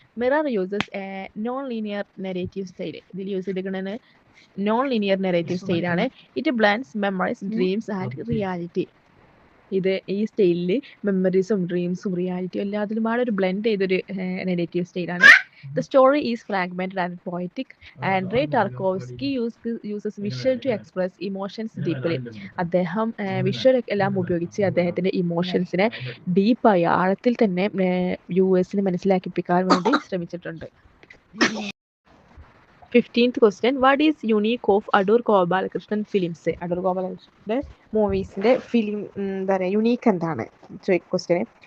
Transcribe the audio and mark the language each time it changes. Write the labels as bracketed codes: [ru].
[en] Mirror uses a non linear narrative style. [ml] ഇതിൽ use ചെയ്തിരിക്കുന്നത് non linear narrative സ്റ്റൈലാണ്. [en] It blends memories, dreams and reality. [ml] ഈ സ്റ്റൈലിൽ മെമ്മറീസും ഡ്രീംസും റിയാലിറ്റിയും എല്ലാത്തിലും ഒരു ബ്ലെൻഡ് ചെയ്തൊരു നെറേറ്റീവ് സ്റ്റൈലാണ്. [en] The story is fragmented and poetic. Andrei Tarkovsky uses visual to express emotions deeply. [ml] അദ്ദേഹം വിഷ്വൽ എല്ലാം ഉപയോഗിച്ച് അദ്ദേഹത്തിൻ്റെ ഇമോഷൻസിനെ ഡീപ്പായി ആഴത്തിൽ തന്നെ വ്യൂവേഴ്സിന് മനസ്സിലാക്കിപ്പിക്കാൻ വേണ്ടി ശ്രമിച്ചിട്ടുണ്ട്. [en] 15th question, what is unique of Adoor Gopalakrishnan films? [ml] Adoor ഗോപാലകൃഷ്ണൻ്റെ മൂവീസിൻ്റെ film എന്താ പറയുക, യുണീക്ക് എന്താണ് ക്വസ്റ്റ്യന്.